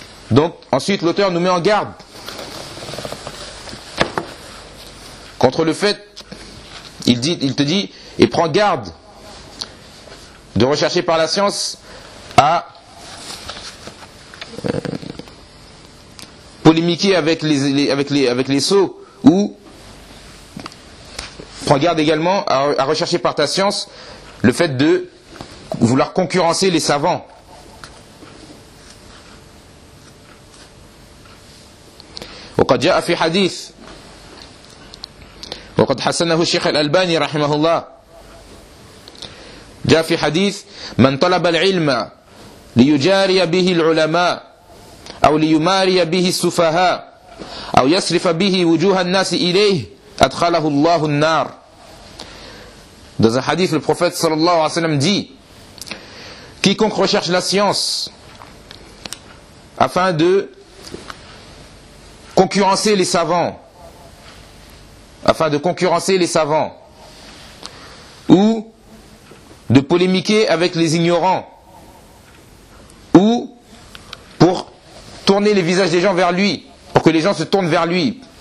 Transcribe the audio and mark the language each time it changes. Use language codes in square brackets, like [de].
[fr] Donc, ensuite, l'auteur nous met en garde contre le fait, il te dit, et prends garde de rechercher par la science à polémiquer avec les sots, ou prends garde également à rechercher par ta science le fait de vouloir concurrencer les savants. [ar] وقد جاء في حديث وقد حسنه الشيخ الألباني رحمه الله جاء في حديث من طلب العلم ليجاري به العلماء أو ليماري به السفهاء أو يصرف به وجوه الناس إليه أدخله الله النار. [fr] Dans un hadith, le prophète صلى الله عليه وسلم dit quiconque recherche la science afin de concurrencer les savants, afin de concurrencer les savants, ou de polémiquer avec les ignorants, ou pour tourner les visages des gens vers lui, pour que les gens se tournent vers lui.